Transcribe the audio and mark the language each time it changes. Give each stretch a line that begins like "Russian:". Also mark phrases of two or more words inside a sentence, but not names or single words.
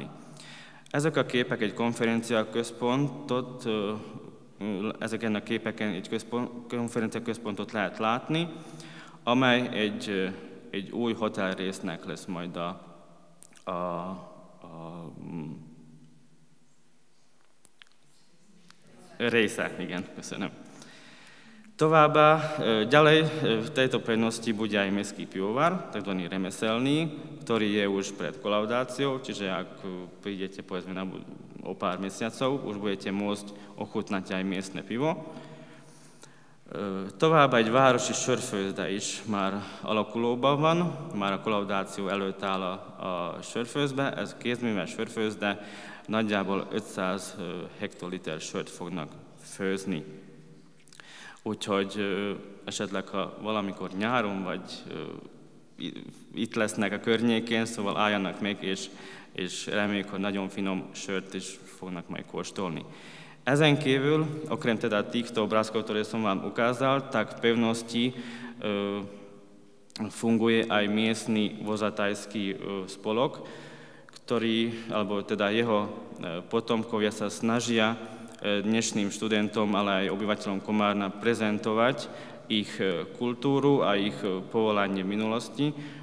Hungarian: Ezek a képek egy konferenciaközpontot, ezeken a képeken egy konferenciaközpontot lehet látni, amely egy új hotelrésznek lesz majd a része, igen, köszönöm.
Slovak: Továbbá ďalej v tejto pevnosti bude aj mestský pivovar, tzv. remeselný, ktorý je už pred kolaudáciou, čiže ak prídete povedzme o pár mesiacov, už budete môcť ochutnať aj miestne pivo.
Hungarian: Tovább egy városi sörfőzde is már alakulóban van, már a kolaudáció előtt áll a sörfőzde, ez kézműves sörfőzde, nagyjából 500 hektoliter sört fognak főzni. Úgyhogy esetleg, ha valamikor nyáron vagy itt lesznek a környékén, szóval álljanak meg, és reméljük, hogy nagyon finom sört is fognak majd kóstolni. Ezen kívül,
Slovak: okrem teda týchto obrázkov, ktoré som vám ukázal, tak v pevnosti funguje aj miestny vozatajský spolok, ktorý, alebo teda jeho potomkovia sa snažia dnešným študentom, ale aj obyvateľom Komárna prezentovať ich kultúru a ich povolanie v minulosti.